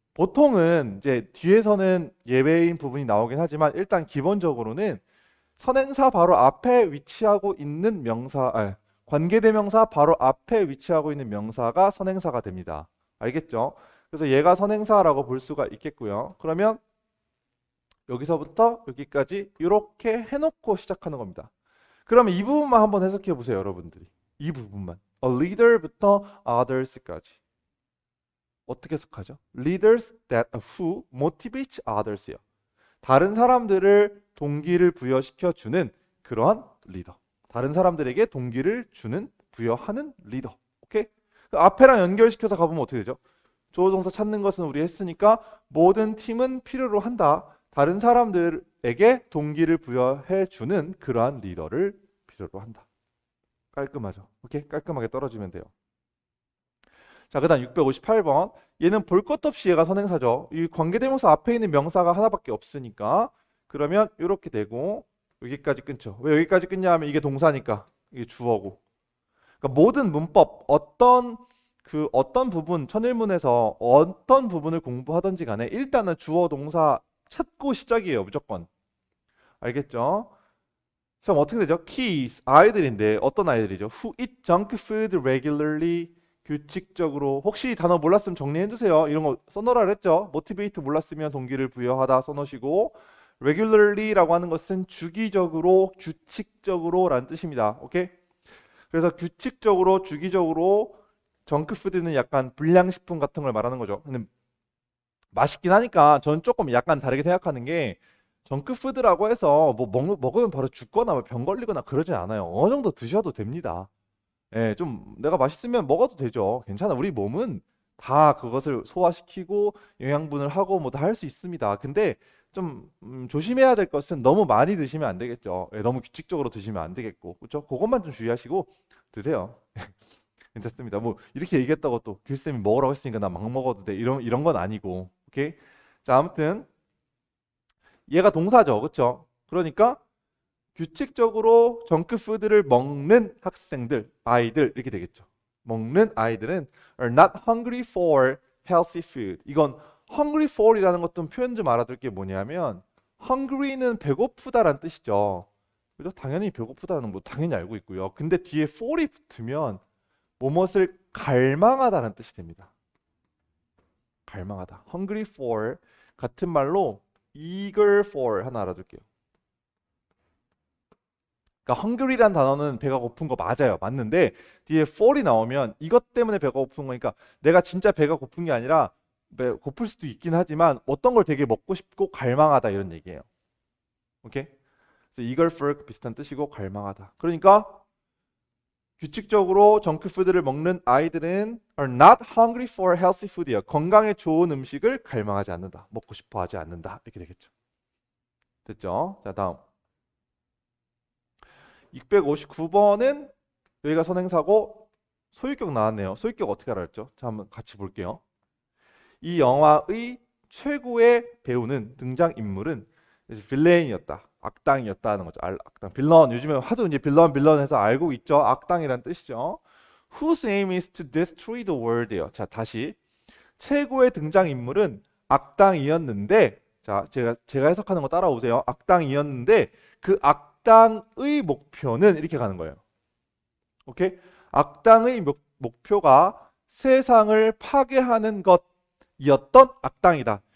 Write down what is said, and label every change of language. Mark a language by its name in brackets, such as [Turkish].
[Korean] 보통은 이제 뒤에서는 예외인 부분이 나오긴 하지만 일단 기본적으로는 선행사 바로 앞에 위치하고 있는 명사, 관계대명사 바로 앞에 위치하고 있는 명사가 선행사가 됩니다. 알겠죠? 그래서 얘가 선행사라고 볼 수가 있겠고요. 그러면 여기서부터 여기까지 이렇게 해놓고 시작하는 겁니다. 그러면 이 부분만 한번 해석해 보세요, 여러분들이. 이 부분만. [English] A leader부터 others까지. [Korean] 어떻게 해석하죠? [English] Leaders that who motivates others요. [Korean] 다른 사람들을 동기를 부여시켜 주는 그러한 리더. 다른 사람들에게 동기를 주는 부여하는 리더. 오케이? 그 앞에랑 연결시켜서 가보면 어떻게 되죠? 주어 동사 찾는 것은 우리 했으니까 모든 팀은 필요로 한다. 다른 사람들에게 동기를 부여해 주는 그러한 리더를 필요로 한다. 깔끔하죠? 오케이? 깔끔하게 떨어지면 돼요. 자, 그다음 658번. 얘는 볼 것 없이 얘가 선행사죠. 이 관계대명사 앞에 있는 명사가 하나밖에 없으니까 그러면 이렇게 되고 여기까지 끊죠. 왜 여기까지 끊냐 하면 이게 동사니까 이게 주어고. 그러니까 모든 문법 어떤 부분 천일문에서 어떤 부분을 공부하든지 간에 일단은 주어 동사 찾고 시작이에요. 무조건. 알겠죠? 그럼 어떻게 되죠? Kids 아이들인데 어떤 아이들이죠? [English] Who eat junk food regularly [Korean] 규칙적으로. 혹시 단어 몰랐으면 정리해 주세요. 이런 거 써놓으라 그랬죠? motivate 몰랐으면 동기를 부여하다 써놓으시고 regularly라고 하는 것은 주기적으로 규칙적으로 라는 뜻입니다. 오케이? 그래서 규칙적으로 주기적으로 정크푸드는 약간 불량식품 같은 걸 말하는 거죠. 근데 맛있긴 하니까 저는 조금 약간 다르게 생각하는 게 정크푸드라고 해서 뭐 먹으면 바로 죽거나 뭐 병 걸리거나 그러진 않아요. 어느 정도 드셔도 됩니다. 예, 좀 내가 맛있으면 먹어도 되죠. 괜찮아. 우리 몸은 다 그것을 소화시키고 영양분을 하고 뭐 다 할 수 있습니다. 근데 좀 조심해야 될 것은 너무 많이 드시면 안 되겠죠. 예, 너무 규칙적으로 드시면 안 되겠고. 그렇죠? 그것만 좀 주의하시고 드세요. 괜찮습니다. 뭐 이렇게 얘기했다고 또 길쌤이 먹으라고 했으니까 나 막 먹어도 돼. 이런 건 아니고. 오케이? 자, 아무튼 얘가 동사죠. 그렇죠? 그러니까 규칙적으로 정크푸드를 먹는 학생들, 아이들 이렇게 되겠죠. 먹는 아이들은 [English] are not hungry for healthy food. [Korean] 이건 hungry for이라는 것도 표현 좀 알아둘 게 뭐냐면 hungry는 배고프다라는 뜻이죠. 그죠? 당연히 배고프다는 뭐 당연히 알고 있고요. 근데 뒤에 for이 붙으면 무엇을 갈망하다는 뜻이 됩니다. 갈망하다. hungry for 같은 말로 eager for 하나 알아둘게요. 그러니까 hungry란 단어는 배가 고픈 거 맞아요. 맞는데 뒤에 for이 나오면 이것 때문에 배가 고픈 거니까 내가 진짜 배가 고픈 게 아니라 고플 수도 있긴 하지만 어떤 걸 되게 먹고 싶고 갈망하다 이런 얘기예요. 오케이? 그래서 eager for 비슷한 뜻이고 갈망하다. 그러니까 규칙적으로 정크푸드를 먹는 아이들은 [English] are not hungry for healthy food이요. [Korean] 건강에 좋은 음식을 갈망하지 않는다. 먹고 싶어 하지 않는다. 이렇게 되겠죠. 됐죠? 자, 다음. 659번은 여기가 선행사고 소유격 나왔네요. 소유격 어떻게 알았죠? 자, 한번 같이 볼게요. 이 영화의 최고의 배우는 등장인물은 빌레인이었다. 악당이었다 하는 거죠. 악당. 빌런. 요즘에 하도 이제 빌런 해서 알고 있죠. 악당이란 뜻이죠. [English] Whose aim is to destroy the world예요. [Korean] 자, 다시. 최고의 등장인물은 악당이었는데 자, 제가 해석하는 거 따라오세요. 악당이었는데 그 악당의 목표는 이렇게 가는 거예요. 오케이? 악당의 목표가 세상을 파괴하는 것이었던 악당이다.